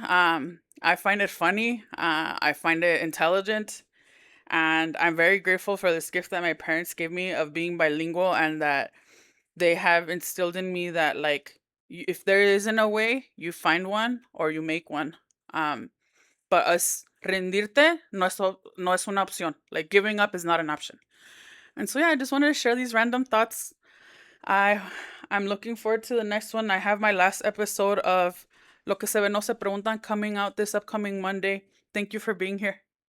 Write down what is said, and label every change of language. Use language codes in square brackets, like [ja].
[en] I find it funny. I find it intelligent. And I'm very grateful for this gift that my parents gave me of being bilingual and that they have instilled in me that, like, if there isn't a way, you find one or you make one. [es] Um, [en] but us [es] rendirte no es una opción. [en] Like giving up is not an option. And so yeah, I just wanted to share these random thoughts. I I'm looking forward to the next one. I have my last episode of Lo que se ve no se preguntan coming out this upcoming Monday. Thank you for being here.